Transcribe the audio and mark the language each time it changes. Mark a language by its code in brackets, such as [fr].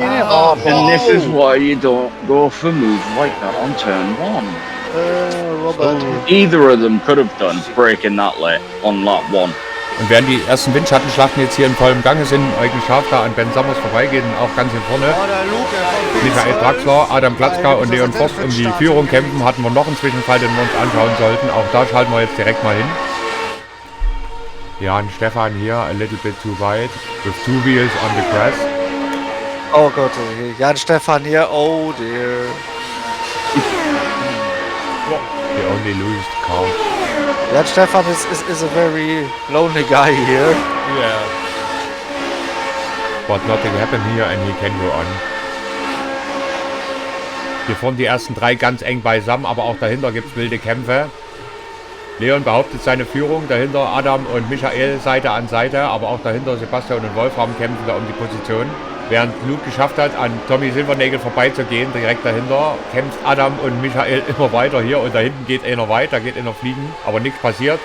[en] And this is why you don't go for moves like that on turn 1. Robert. Either of them could have done breaking that late on lap 1. [de] Und während die ersten Windschattenschlachten jetzt hier in vollem Gange sind, Eugen Scharf da an Ben Summers vorbeigeht und auch ganz hier vorne Michael Draxler, Adam Klatzka und Leon Forst um die Führung kämpfen, hatten wir noch einen Zwischenfall, den wir uns anschauen sollten. Auch da schalten wir jetzt direkt mal hin. [en] Jan Stefan [de] hier, [en] a little bit too wide, with 2 wheels on the grass. [de] Oh Gott, okay. Jan Stefan hier. [en] Oh dear. The only lost car. Jan Stefan is a very lonely guy here. Yeah. But nothing happened here and he can go on. [de] Hier vorne die ersten 3 ganz eng beisammen, aber auch dahinter gibt es wilde Kämpfe. Leon behauptet seine Führung, dahinter Adam und Michael Seite an Seite, aber auch dahinter Sebastian und Wolfram kämpfen da um die Position. Während Luke geschafft hat, an Tommy Silvernagel vorbeizugehen, direkt dahinter, kämpft Adam und Michael immer weiter hier und da hinten geht einer weiter, geht einer fliegen, aber nichts passiert.